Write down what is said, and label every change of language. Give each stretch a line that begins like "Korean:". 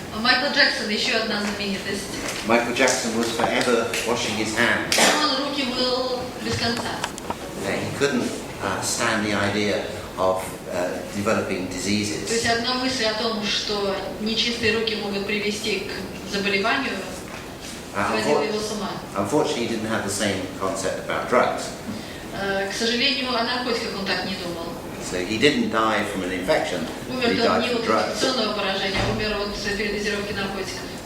Russian: Майкл Джексон еще одна знаменитость.
English: Michael Jackson was forever washing his hands.
Russian: Он руки мыл без конца.
English: He couldn't stand the idea of developing
Russian: То
English: diseases.
Russian: есть одна мысль о том, что нечистые руки могут привести к заболеванию, сводила его с ума.
English: Unfortunately, he didn't have the same concept about drugs.
Russian: К сожалению, о наркотиках он так не думал.
English: So he didn't die from an infection, but he
Russian: Умер он
English: died
Russian: не
English: from
Russian: от
English: drugs.
Russian: инфекционного поражения, а умер от передозировки наркотиков.